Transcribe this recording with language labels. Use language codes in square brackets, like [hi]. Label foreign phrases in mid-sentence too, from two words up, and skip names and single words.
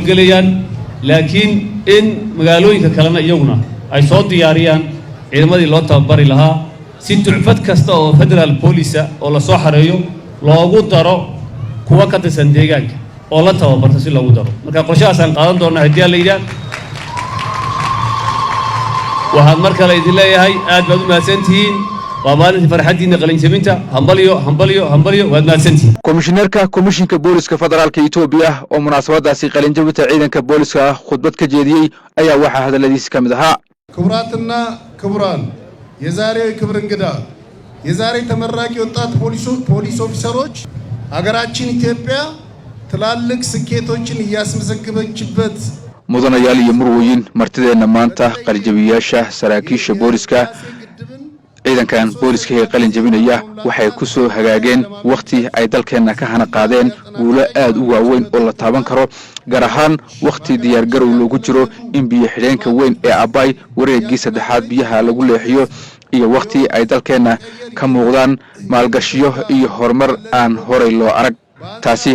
[so] howlgalayaan laakiin in magaalooyinka kalena iyaguna ay soo diyaariyaan ciidamadii loo tababari lahaa si ducfad kasta oo [en] federal police [so] oo la soo xareeyo loogu daro kuwa ka tirsan deegaanka oo la tababarto si loogu daro marka qorshahaas aan qaadan doonaa hadii la yiraahdo waxaan mar kale idin leeyahay aad baad u mahadsantihiin waa maalintii farxadiina qalinjabinta hambalyo waad mahadsantihiin komishineerka komishinka booliska federaalka Itoobiya oo munaasabadaasi qalinjabinta ciidanka booliska khudbad ka jeediyay ayaa waxa hadaladiisa kamid ahaa [am] ክቡራትና ክቡራን የዛሬው ክብር እንግዳ የዛሬ ተመራቂ ወጣት ፖሊስ ኦፊሰሮች ሀገራችን ኢትዮጵያ ትላልቅ ስኬቶችን ያስመዘገበችበት [so] mudanayaal iyo murwooyin martideena maanta qalinjabiyaasha saraakiisha booliska ciidankan booliska ee qalin jabinaya waxay ku soo hagaageen waqti ay dalkeena ka hana qaadeen guulo aad u waaweyn oo la taaban karo gaar ahaan waqti diyaar garow loogu jiro in biyo xidheenka weyn ee Abay wareegii saddexaad biyaha lagu leexiyo iyo waqti ay dalkeena ka muuqdaan maalgashiyo iyo horumar aan horay loo arag taasi